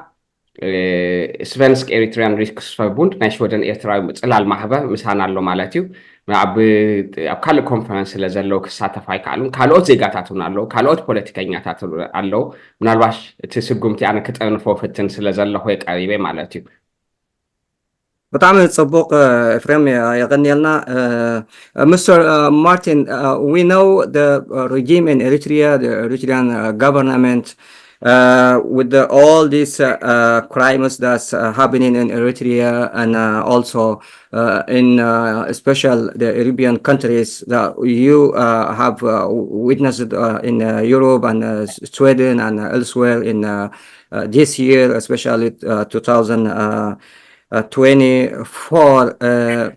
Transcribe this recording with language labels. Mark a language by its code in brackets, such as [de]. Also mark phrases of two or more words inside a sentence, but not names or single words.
[ti] ስቨንስክ ኤሪትሪያን ሪክስፈርቡንድ ናይ ሾደን ኤርትራዊ ምፅላል ማሕበር ምሳና ኣሎ ማለት እዩ ኣብ ካልእ ኮንፈረንስ ስለ ዘለው ክሳተፍ ኣይከኣሉን ካልኦት ዜጋታት እውን ኣለው ካልኦት ፖለቲከኛታት ኣለው ምናልባሽ እቲ ስጉምቲ ኣነ ክጠንፎ ፍትን ስለ ዘለኹ የቀሪበ ማለት እዩ [am] በጣም ጽቡቅ ኤፍሬም ያገኘልና Mr. [en] Martin, we know the regime in Eritrea, the Eritrean government with all these crimes that's happening in Eritrea and also in special the Arabian countries that you have witnessed in Europe and Sweden and elsewhere in this year, especially 2024.